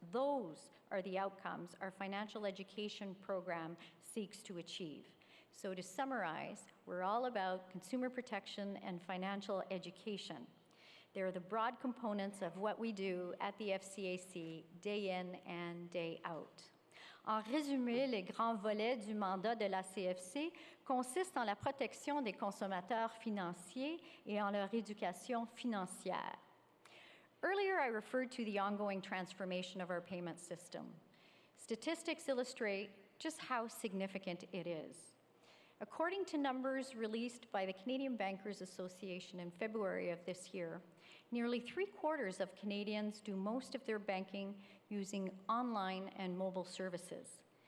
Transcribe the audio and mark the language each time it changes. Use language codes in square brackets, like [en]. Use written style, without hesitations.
[en] Those are the outcomes our financial education program seeks to achieve. So to summarize, we're all about consumer protection and financial education. They're the broad components of what we do at the FCAC day in and day out. [fr] En résumé, les grands volets du mandat de la CFC consistent en la protection des consommateurs financiers et en leur éducation financière. [en] Earlier, I referred to the ongoing transformation of our payment system. Statistics illustrate just how significant it is. According to numbers released by the Canadian Bankers Association in February of this year, nearly 3/4 of Canadians do most of their banking using online and mobile services.